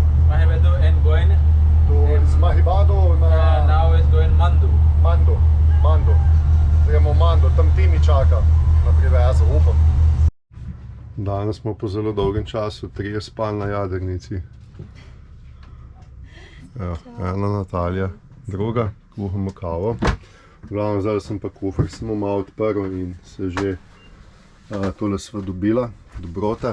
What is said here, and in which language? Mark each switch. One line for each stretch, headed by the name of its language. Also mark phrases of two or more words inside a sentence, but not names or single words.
English: Mahibadu and going
Slovenian: Iz Mahibadu na
English: now is going Mandu. Mandu.
Slovenian: Zdaj gremo v Mandu, tam Timi čaka na privezu, upam. Danes smo po zelo dolgem času 3 spali na jadrnici. Ena Natalija, druga, kuhamo kavo. Glavno, zdaj sem pa kufer samo malo odprl in se že tole sva dobila, dobrote.